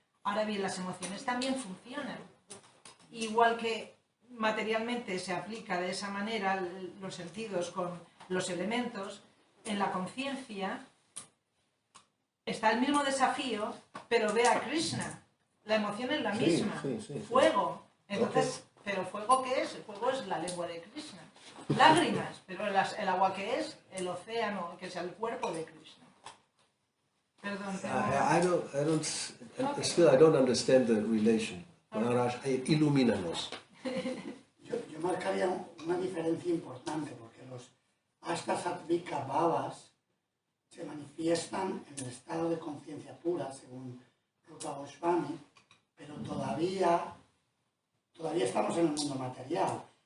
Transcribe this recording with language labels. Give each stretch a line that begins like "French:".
Spanish: Ahora bien, las emociones también funcionan. Igual que materialmente se aplica de esa manera los sentidos con los elementos, en la conciencia está el mismo desafío, pero ve a Krishna. La emoción es la misma. Sí. Fuego. Entonces, ¿pero fuego qué es? El fuego es la lengua de Krishna. Lágrimas, pero el agua ¿qué es? El océano, que es el cuerpo de Krishna. Perdón,
English: still I don't understand the relation.
Spanish: Maharaj, ilumínanos. Yo marcaría una diferencia importante, porque los ashta sattvika bhavas se manifiestan en el estado de conciencia pura, según Rupa Goswami, pero todavía estamos en el mundo material.